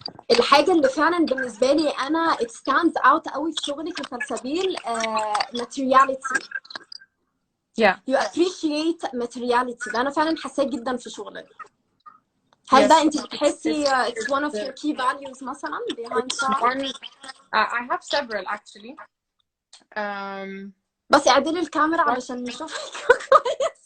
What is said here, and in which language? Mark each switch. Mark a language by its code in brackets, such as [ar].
[ar] الحاجة اللي فعلا بالنسبة لي أنا [en] it stands out [ar] قوي في شغلك يا سلسبيل materiality. [en] Yeah. You appreciate materiality. [ar] ده أنا فعلا حاساه جدا في شغلك. هل ده أنت بتحسي [en] it's one of your key values مثلا behind that? I have several actually. [ar] بس اعدلي الكاميرا علشان نشوفك كويس.